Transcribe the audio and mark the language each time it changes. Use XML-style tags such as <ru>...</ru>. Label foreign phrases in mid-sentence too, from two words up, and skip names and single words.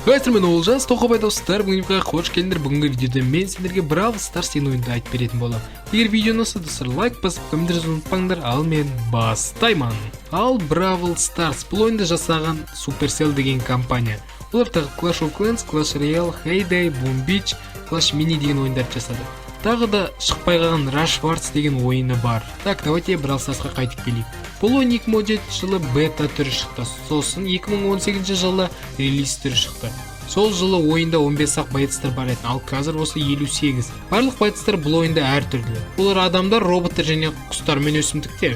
<kk>Мен Олжас, тоқабай достар, бүгінгі қош келдіңдер. Бүгінгі видеода мен сендерге Brawl Stars деген ойынды айтып беретін боламын. Егер видеоны ұнаса достар, лайк басып, комменттерді ұмытпаңдар, ал мен бастаймын. Ал Brawl Stars бұл ойынды жасаған Supercell деген компания. Олар тағы Clash of Clans, Clash Royale, Heyday, Boom Beach, Clash Mini деген ойындарды жасады. Тағы да шықпай қалған Rush Wars деген ойыны бар.</kk> <ru>Так, давайте</ru> <kk>Brawl Starsқа қайтып келейік. Бұл ойын 2017 жылы бета түрі шықты, сосын 2018 жылы релиз түрі шықты. Сол жылы ойында 15 боецтар бар еді, ал қазір осы 58. Барлық боецтар бұл ойында әртүрлі. Олар адамдар, роботтар және құстар мен өсімдіктер.</kk>